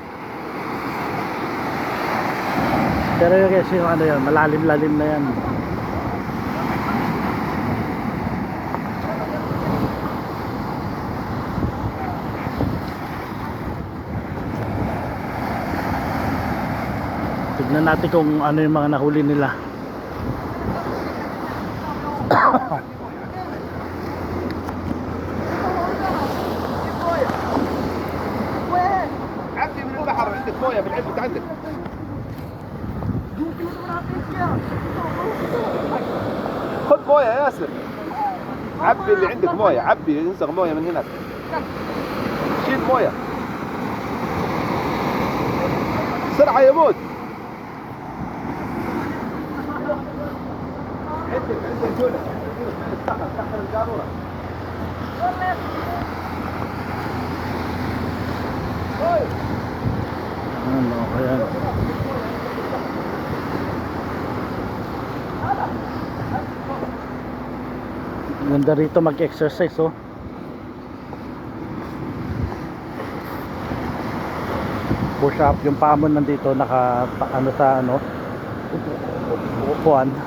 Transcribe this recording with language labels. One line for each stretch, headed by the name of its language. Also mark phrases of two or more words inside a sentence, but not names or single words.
Filipino: Pero yun guys, yung yan, malalim-lalim na yan. Tignan natin kung ano yung mga nahuli nila.
Arabic: عدي من البحر عندك مويه بالعبد عندك خذ مويه يا ياسر عبي اللي عندك مويه عبي انزغ مويه من هناك شيل مويه بسرعه يا مود عندك جولة سخن القاروره
Filipino: Ano kaya? Ganda rito mag-exercise
English: push up
Filipino: yung paa mo nandito naka sa upuan.